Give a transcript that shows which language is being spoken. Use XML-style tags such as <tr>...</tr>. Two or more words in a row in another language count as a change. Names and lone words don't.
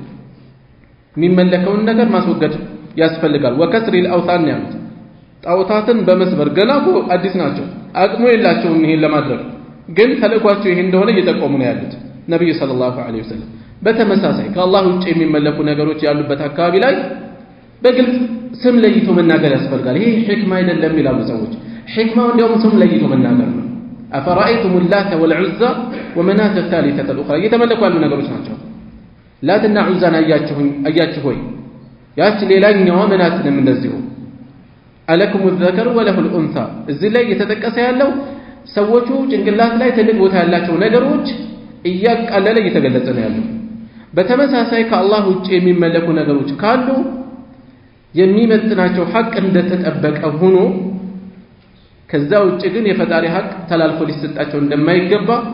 <am>የሚመለከውን ነገር ማስወገድ ያስፈልጋል</am> <ar>وكسر الأوثان</ar> <am>ያሉት ጣዖታትን በመስበር ገና አዲስ ናቸው አቅሙ የላቸውም ይሄን ለማድረግ ግን ተልኳቸው ይሄ እንደሆነ እየጠቆሙ ነው ያሉት ነብዩ</am> <ar>صلى الله عليه</ar> <am>ወሰለም በተመሳሳይ ከአላህ ውጪ የሚመለኩ ነገሮች ያሉበት አካባቢ ላይ በግልጽ ስም ለይቶ መናገር ያስፈልጋል ይሄ ሕክማ አይደለም ይላሉ ሰዎች ሕክማው እንደውም ስም ለይቶ መናገር ነው</am> <ar>أفرأيتم اللات والعزى ومناة الثالثة الأخرى يتملكوا</ar> <am>ያሉ ነገሮች ናቸው ላትና ዑዛን አያችሁ ሆይ ያቺ ሌላኛዋ መናትንም እንደዚሁ</am> <ar>ألكم الذكر وله الأنثى</ar> <am>እዚህ ላይ የተጠቀሰ ያለው ሰዎቹ ጭንቅላት ላይ ትልቅ ቦታ ያላቸው ነገሮች እያቃለለ እየተገለጸ ነው ያለው በተመሳሳይ ከአላህ ውጪ የሚመለኩ ነገሮች ካሉ የሚመጥናቸው ሐቅ እንደተጠበቀ ሆኖ ከዛ ውጪ ግን የፈጣሪ ሐቅ ተላልፎ ሊሰጣቸው እንደማይገባ</am>